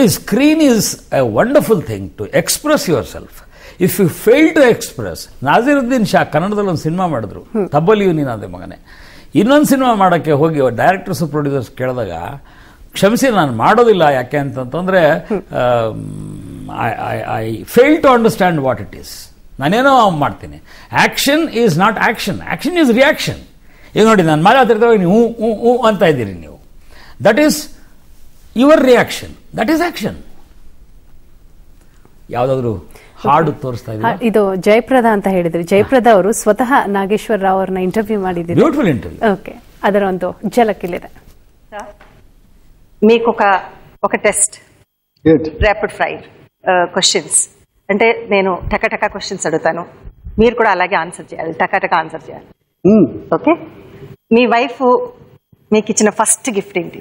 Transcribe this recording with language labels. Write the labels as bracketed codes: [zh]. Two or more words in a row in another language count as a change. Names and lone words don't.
[en] Screen is a wonderful thing to express yourself. If you fail to express, [kn] ನಾಜೀರುದ್ದೀನ್ ಶಾ ಕನ್ನಡದಲ್ಲಿ ಒಂದು ಸಿನಿಮಾ ಮಾಡಿದ್ರು, ತಬ್ಬಲಿಯು ನೀನಾದೆ ಮಗನೇ. ಇನ್ನೊಂದು ಸಿನಿಮಾ ಮಾಡೋಕ್ಕೆ ಹೋಗಿ [en] directors producers [kn] ಕೇಳಿದಾಗ, ಕ್ಷಮಿಸಿ ನಾನು ಮಾಡೋದಿಲ್ಲ, ಯಾಕೆ ಅಂತಂತಂದ್ರೆ [en] I fail to understand what it is. [kn] ನಾನೇನೋ ಮಾಡ್ತೀನಿ. [en] Action is not action, action is reaction. [kn] ಈಗ ನೋಡಿ, ನಾನು ಮಾತಾಡ್ತಿರ್ತೇವೆ, ನೀವು ಹೂ ಅಂತ ಇದ್ದೀರಿ ನೀವು. [en] That is your reaction, that is action. [kn] ಯಾವುದಾದ್ರೂ ಹಾಡು ತೋರಿಸ್ತಾ ಇದ್ದೀರಾ? ಇದು ಜಯಪ್ರದಾ ಅಂತ ಹೇಳಿದ್ರಿ. ಜಯಪ್ರದಾ ಅವರು ಸ್ವತಃ ನಾಗೇಶ್ವರ ರಾವ್ ಅವ್ರನ್ನ ಇಂಟರ್ವ್ಯೂ ಮಾಡಿದ್ರು. [en] Beautiful interview. [kn] ఓకే, ಅದರ ಒಂದು ಝಲಕ್ ಇಲ್ಲಿದೆ. [te] మీకు ఒక టెస్ట్, [en] rapid fire questions. [te] అంటే నేను టకాటకా క్వశ్చన్స్ అడుగుతాను, మీరు కూడా అలాగే ఆన్సర్ చేయాలి, టకాటకా ఆన్సర్ చేయాలి. ఓకే? మీ వైఫ్ మీకు ఇచ్చిన [en] first gift [te] ఏంటి?